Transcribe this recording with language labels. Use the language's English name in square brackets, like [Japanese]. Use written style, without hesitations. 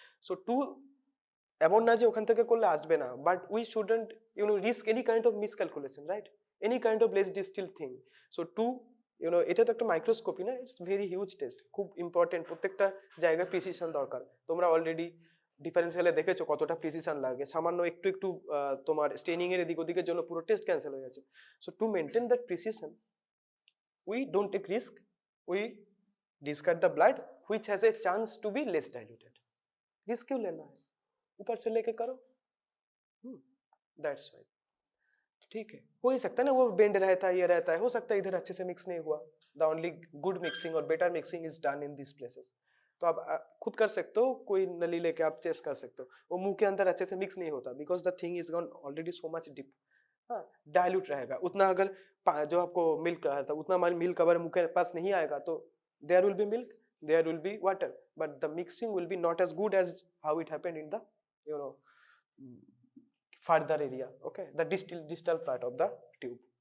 [Bangla] So two এমন না যে ওখান থেকে করলে আসবে না, [English] But we shouldn't risk any kind of miscalculation, right, any kind of less distill thing. [Bangla] So two এটা তো একটা মাইক্রোস্কোপি না, [English] it's very huge test, [Bangla] খুব ইম্পর্টেন্ট, প্রত্যেকটা জায়গায় প্রিসিশন দরকার, তোমরা অলরেডি ডিফারেন্সিয়ালে দেখেছো কতটা প্রিসিশন লাগে, সামান্য একটু একটু তোমার স্টেনিং এর এদিক ওদিকের জন্য পুরো টেস্ট ক্যান্সেল হয়ে যাচ্ছে। [English] So to maintain that precision we don't take risk, we discard the blood which has a chance to be less diluted। [Hindi] risk क्यों लेना है, ऊपर से लेके करो, [English] that's why। [Hindi] ठीक है, हो ही सकता है ना वो बेंड रहता है, ये रहता है, हो सकता है इधर अच्छे से मिक्स नहीं हुआ, [English] the only good mixing [Hindi] और [English] better mixing is done in these places। [Hindi] तो आप खुद कर सकते हो, कोई नली लेके आप टेस्ट कर सकते हो, वो मुंह के अंदर अच्छे से मिक्स नहीं होता, [English] because the thing is gone already so much deep, [Hindi] हाँ डायल्यूट रहेगा उतना, अगर जो आपको मिल्क कहा था उतना मिल्क अगर मुंह के पास नहीं आएगा तो [English] there will be milk, there will be water, but the mixing will be not as good as how it happened in the further area, [Hindi] okay, [English] The distal part of the tube.